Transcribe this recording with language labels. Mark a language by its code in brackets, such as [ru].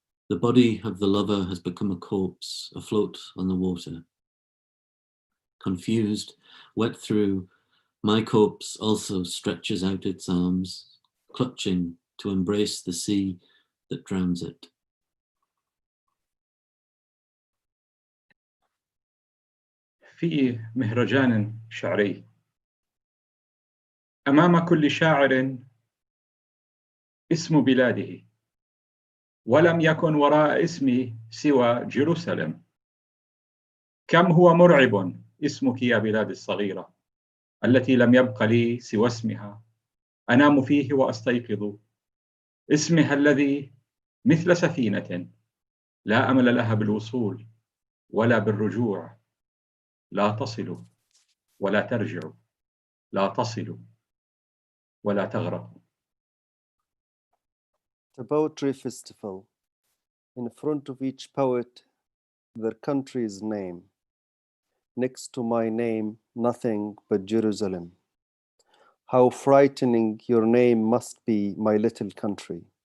[en] The body of the lover has become a corpse afloat on the water. Confused, wet through, my corpse also stretches out its arms, clutching to embrace the sea that drowns it. [ar] في مهرجان شعري أمام كل شاعر اسم بلاده، ولم يكن وراء اسمي سوى جيروسالم. كم هو مرعب اسمك يا بلاد الصغيرة، التي لم يبق لي سوى اسمها أنام فيه وأستيقظ. اسمها الذي مثل سفينة لا أمل لها بالوصول ولا بالرجوع. لا تصل ولا ترجع، لا تصل ولا تغرق. [en] The Poetry Festival. In front of each poet, their country's name. Next to my name, nothing but Jerusalem. How frightening your name must be, my little country.